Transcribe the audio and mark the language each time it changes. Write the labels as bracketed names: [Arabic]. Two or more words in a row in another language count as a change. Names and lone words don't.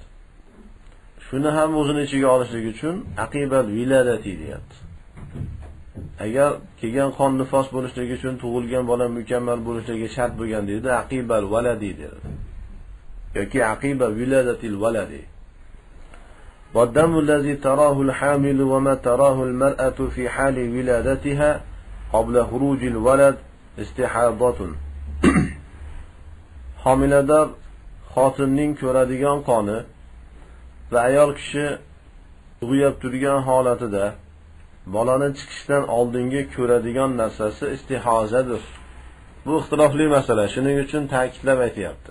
[Uzbek] Shuni ham o'zini ichiga olishlik uchun [Arabic] عقب الولادة [Uzbek] deyapti. Agar kelgan qon nifos bo'lishligi uchun tug'ilgan bola mukammal bo'lishligi shart bo'lgan deydi, [Arabic] عقب الولد [Uzbek] deydi. [Arabic] yoki عقب ولادة الولد. والدم الذي تراه الحامل وما تراه المرأة في حال ولادتها قبل خروج الولد استحاضة. [Uzbek] Homilador xotinning ko'radigan qoni va ayol kishi tug'ib turgan holatida bolani chiqishdan oldingi ko'radigan narsasi istihozadir. Bu ixtilofli masala, shuning uchun ta'kidlab aytayapti.